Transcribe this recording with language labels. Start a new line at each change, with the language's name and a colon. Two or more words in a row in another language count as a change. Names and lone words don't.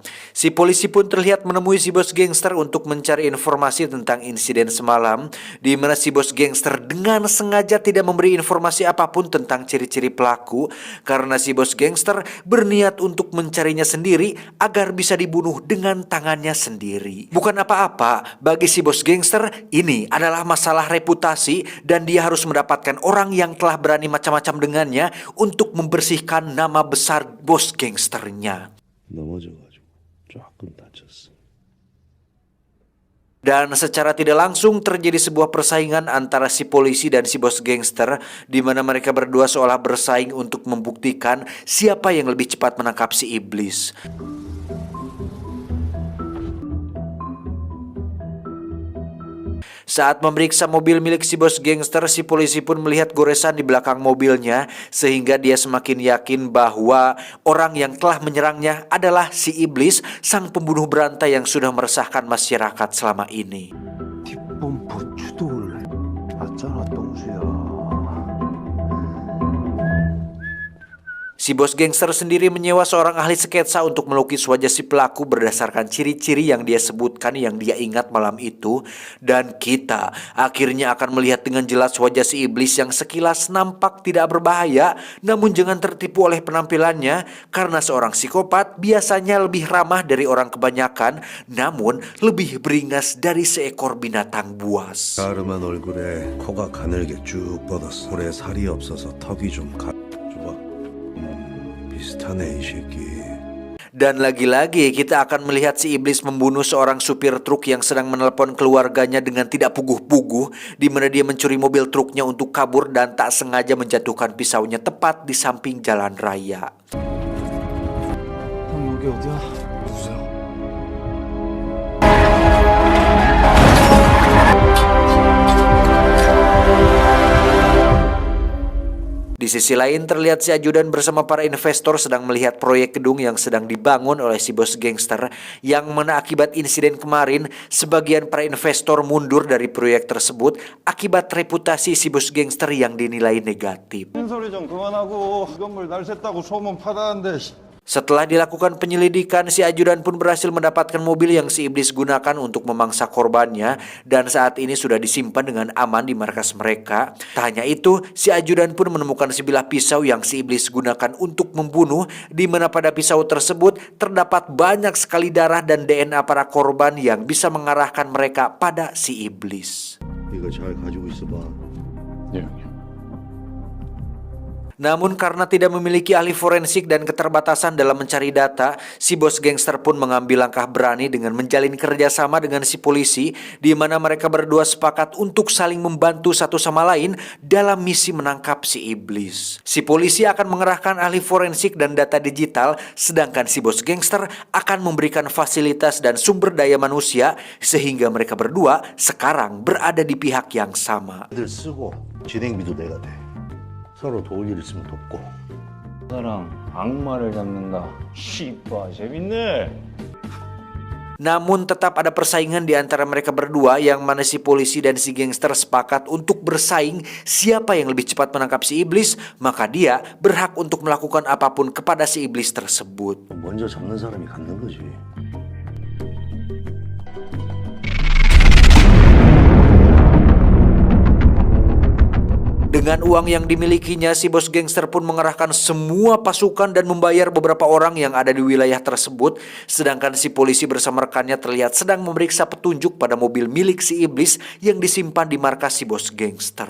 Indonesian: Si polisi pun terlihat menemui si bos gangster untuk mencari informasi tentang insiden semalam, di mana si bos gangster dengan sengaja tidak memberi informasi apapun tentang ciri-ciri pelaku, karena si bos gangster berniat untuk mencarinya sendiri agar bisa dibunuh dengan tangannya sendiri. Bukan apa-apa, bagi si bos gangster ini adalah masalah reputasi, dan dia harus mendapatkan orang yang telah berani macam-macam dengannya untuk membersihkan nama besar bos gangsternya.
Korean: 넘어져가지고 조금 다쳤어.
Indonesian: Dan secara tidak langsung terjadi sebuah persaingan antara si polisi dan si bos gangster, di mana mereka berdua seolah bersaing untuk membuktikan siapa yang lebih cepat menangkap si iblis. Saat memeriksa mobil milik si bos gangster, si polisi pun melihat goresan di belakang mobilnya, sehingga dia semakin yakin bahwa orang yang telah menyerangnya adalah si iblis, sang pembunuh berantai yang sudah meresahkan masyarakat selama ini.
Korean: 뒷범퍼 추돌 맞잖아 똥수야.
Indonesian: Si bos gangster sendiri menyewa seorang ahli sketsa untuk melukis wajah si pelaku berdasarkan ciri-ciri yang dia sebutkan yang dia ingat malam itu. Dan kita akhirnya akan melihat dengan jelas wajah si iblis yang sekilas nampak tidak berbahaya. Namun jangan tertipu oleh penampilannya, karena seorang psikopat biasanya lebih ramah dari orang kebanyakan, namun lebih beringas dari seekor binatang buas.
Korean: 가름한 얼굴에 코가 가늘게 쭉 뻗었어. 볼에 살이 없어서 턱이 좀 줘봐. 비슷하네 이 새끼.
Indonesian: Dan lagi-lagi kita akan melihat si iblis membunuh seorang supir truk yang sedang menelepon keluarganya dengan tidak puguh-puguh, di mana dia mencuri mobil truknya untuk kabur dan tak sengaja menjatuhkan pisaunya tepat di samping jalan raya.
Korean: 형 여기 어디야? 누구세요?
Indonesian: Di sisi lain terlihat si ajudan bersama para investor sedang melihat proyek gedung yang sedang dibangun oleh si bos gangster, yang mana akibat insiden kemarin sebagian para investor mundur dari proyek tersebut akibat reputasi si bos gangster yang dinilai negatif.
Korean: 소리 좀 그만하고 건물 날 샜다고 소문 받았는데.
Indonesian: Setelah dilakukan penyelidikan, si ajudan pun berhasil mendapatkan mobil yang si iblis gunakan untuk memangsa korbannya, dan saat ini sudah disimpan dengan aman di markas mereka. Tak hanya itu, si ajudan pun menemukan sebilah pisau yang si iblis gunakan untuk membunuh, di mana pada pisau tersebut terdapat banyak sekali darah dan DNA para korban yang bisa mengarahkan mereka pada si iblis.
Korean: 이거 잘 가지고 있어봐. 예, 형님.
Indonesian: Namun karena tidak memiliki ahli forensik dan keterbatasan dalam mencari data, si bos gangster pun mengambil langkah berani dengan menjalin kerjasama dengan si polisi, di mana mereka berdua sepakat untuk saling membantu satu sama lain dalam misi menangkap si iblis. Si polisi akan mengerahkan ahli forensik dan data digital, sedangkan si bos gangster akan memberikan fasilitas dan sumber daya manusia, sehingga mereka berdua sekarang berada di pihak yang sama.
Korean: 애들 쓰고 진행비도 내가 돼. 서로 도울 일 있으면 돕고. 나랑 악마를 잡는다. 씨바 재밌네.
Indonesian: Namun tetap ada persaingan di antara mereka berdua, yang mana si polisi dan si gangster sepakat untuk bersaing siapa yang lebih cepat menangkap si iblis, maka dia berhak untuk melakukan apapun kepada si iblis tersebut.
Korean: 먼저 잡는 사람이 갖는 거지.
Indonesian: Dengan uang yang dimilikinya, si bos gangster pun mengerahkan semua pasukan dan membayar beberapa orang yang ada di wilayah tersebut. Sedangkan si polisi bersama rekannya terlihat sedang memeriksa petunjuk pada mobil milik si iblis yang disimpan di markas si bos gangster.